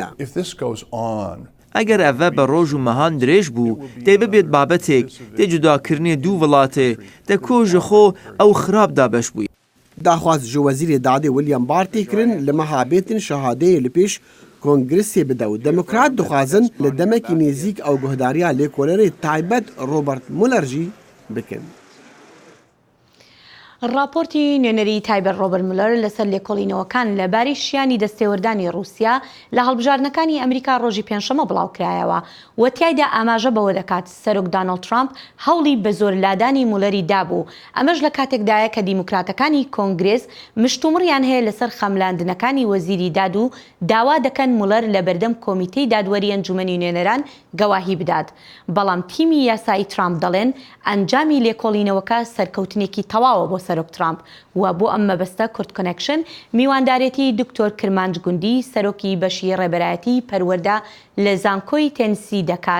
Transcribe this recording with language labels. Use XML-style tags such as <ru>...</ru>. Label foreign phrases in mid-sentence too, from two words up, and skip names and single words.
<ku>Eger ev ve bi roj û mehan dirêj bû dê bibêt babetêk tê cudakirinê dû welatê te ku ji xwe ew xirab dabeş bûye. Daxwaz ji wezîrê dadê William Barr tê kirin li meha bêtin şehadeyê li pêş Kongresê bide û demokrat dixwazin li demekî nêzik ew guhdariya lêkolerê taybet Robert Mueller jî bikin.</ku> <ckb>راپۆرتی نوێنەری تایبەت ڕۆبەرت مولەر لەسەر لێکۆڵینەوەکان لەباری شیانی دەستێوەردانی رووسیا لە هەڵبژاردنەکانی ئەمریکا ڕۆژی پێنجشەمە بڵاوکرایەوە و تایدا ئاماژە بەوە دەکات سەرۆک دانەڵد ترامپ هەوڵی بە زۆرلادانی مولەری دابوو ئەمەش لە کاتێکدایە کە دیموکراتەکانی کۆنگرێس مشتومڕیان هەیە لەسەر خەملاندنەکانی وەزیری داد و داوا دەکەن مولەر لە بەردەم کۆمیتەی دادوەری ئەنجومەنی نوێنەران گەواهی بدات بەڵام تیمی یاسایی ترامپ دەڵێن ئەنجامی لێکۆڵینەوەکە سەرکەوتنێکی تەواوە بۆ سەرۆک ترامپ و بۆ ئەم مەبەستە کورت کۆنێکشن میواندارێتی دکتۆر کرمانج گوندی سەرۆکی بەشی ڕێبەرایەتی پەروەردە لە زانکۆی تێنسی دەکات.</ckb>